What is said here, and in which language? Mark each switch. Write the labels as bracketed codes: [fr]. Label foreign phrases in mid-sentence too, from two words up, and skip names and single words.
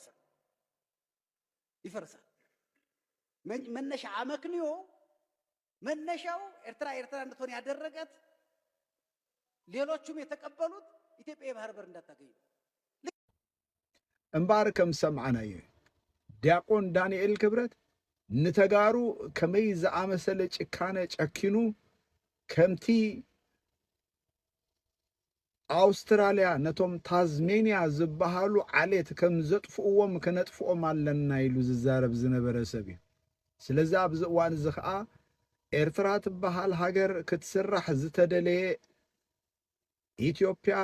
[am] ይፈርሳል። መነሻ አመክንዮ መነሻው ኤርትራ እንድትሆን ያደረገት ሌሎቹም የተቀበሉት ኢትዮጵያ የባህር በር እንዳታገኝ [ti] እምባር ከም ሰምዓናዮ ዲያቆን ዳንኤል ክብረት ንተጋሩ ከመይ ዝኣመሰለ ጭካነ ጨኪኑ ከምቲ አውስትራሊያ ነቶም ታዝሜንያ ዝበሃሉ ዓሌት ከም ዘጥፍእዎም ከነጥፍኦም ኣለና ኢሉ ዝዛረብ ዝነበረ ሰብ እዩ። ስለዚ ኣብዚ እዋን እዚ ከዓ ኤርትራ ትበሃል ሃገር ክትስራሕ ዝተደለየ ኢትዮጵያ